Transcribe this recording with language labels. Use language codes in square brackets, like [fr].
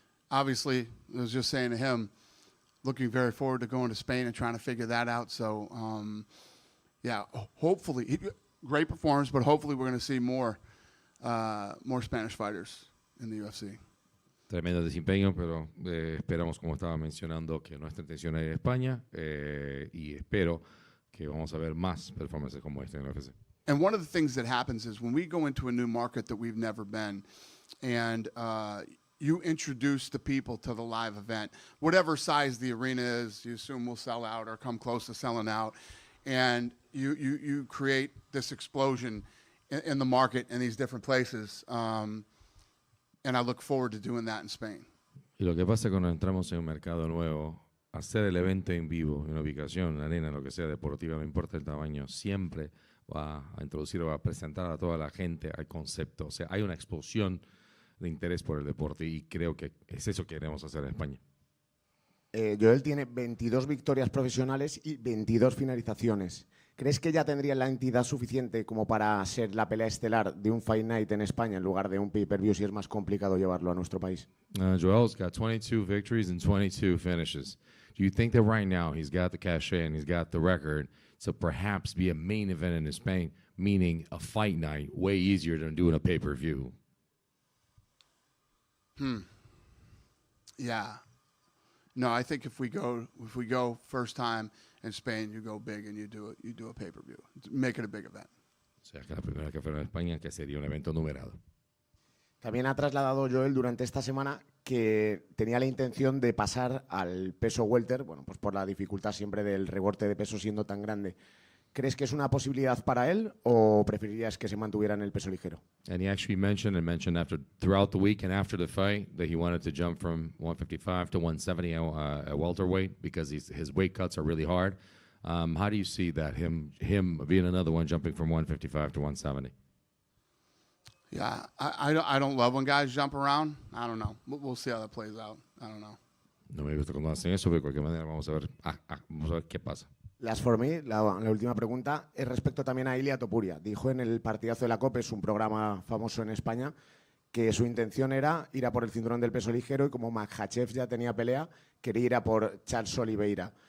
[en] Obviously, I was just saying to him, looking very forward to going to Spain and trying to figure that out. So, yeah, hopefully, great performance, but hopefully we're going to see more Spanish fighters in the UFC. [es] Tremendo desempeño, pero esperamos, como estaba mencionando, que nuestra intención es España y espero que vamos a ver más performances como esta en la UFC. [en] And one of the things that happens is when we go into a new market that we've never been, and you introduce the people to the live event, whatever size the arena is, you assume will sell out or come close to selling out, and you create this explosion in the market in these different places. And I look forward to doing that in Spain. [es] Y lo que pasa cuando entramos en un mercado nuevo, hacer el evento en vivo, en una ubicación, en una arena, lo que sea deportiva, no importa el tamaño, siempre va a introducir o va a presentar a toda la gente al concepto. O sea, hay una explosión de interés por el deporte y creo que es eso que queremos hacer en España. Joel tiene 22 victorias profesionales y 22 finalizaciones. ¿Crees que ya tendría la entidad suficiente como para ser la pelea estelar de un Fight Night en España en lugar de un pay-per-view si es más complicado llevarlo a nuestro país? [en] Joel's got 22 victories and 22 finishes. Do you think that right now he's got the cachet and he's got the record to perhaps be a main event in Spain, meaning a fight night, way easier than doing a pay-per-view? Yeah. No, I think if we go first time in Spain, you go big and you do a pay-per-view. Make it a big event. [es] O sea, que la primera que fuera en España, que sería un evento numerado. También ha trasladado Joel durante esta semana que tenía la intención de pasar al peso welter, bueno, pues por la dificultad siempre del recorte de peso siendo tan grande. ¿Crees que es una posibilidad para él o preferirías que se mantuviera en el peso ligero? [en] And he actually mentioned after throughout the week and after the fight that he wanted to jump from 155 to 170 at welterweight because his weight cuts are really hard. How do you see that, him being another one jumping from 155 to 170? Yeah, I don't love when guys jump around. I don't know. We'll see how that plays out. I don't know. [es] No me gusta cuando hacen eso, pero de cualquier manera vamos a ver qué pasa. Las [en] for me, [es] la última pregunta, es respecto también a Ilia Topuria. Dijo en el partidazo de la COPE, es un programa famoso en España, que su intención era ir a por el cinturón del peso ligero y como Makhachev ya tenía pelea, quería ir a por Charles Oliveira.